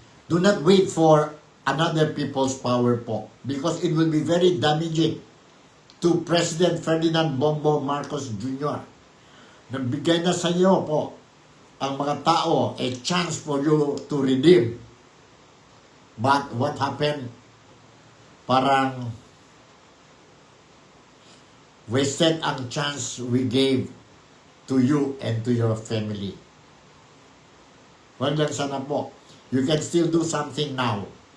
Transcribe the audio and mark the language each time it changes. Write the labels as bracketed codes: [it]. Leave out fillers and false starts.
[en] Do not wait for another people's power po because it will be very damaging to President Ferdinand Bongbong Marcos Jr. [tl] Nagbigay na sa iyo po ang mga tao [en] a chance for you to redeem. But what happened? [tl] Parang [en] wasted ang chance we gave to you and to your family. [tl] Wag lang sana po. [en] You can still do something now.